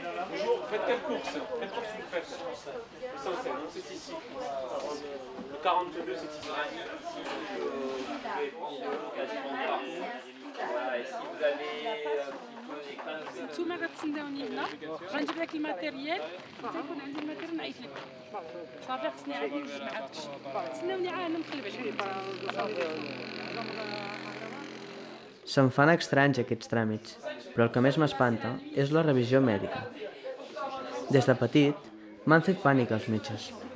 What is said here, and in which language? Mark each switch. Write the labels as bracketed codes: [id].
[fr] Bonjour, faites quelle course? Quelle course vous faites? Ça, c'est ici. Le 42, c'est ici. Voilà, et si vous avez un petit peu des [ar] نتوما غتسناوني هنا غنجيب لك الماتيريال تيكون عندي الماتيريال نعيط لك صافي خصني عاد نجمع هادشي تسناوني عاد انا نقلب عليكم. [ca] Se'm fan estranys aquests tràmits, però el que més m'espanta és la revisió mèdica. Des de petit m'han fet pànic els metges.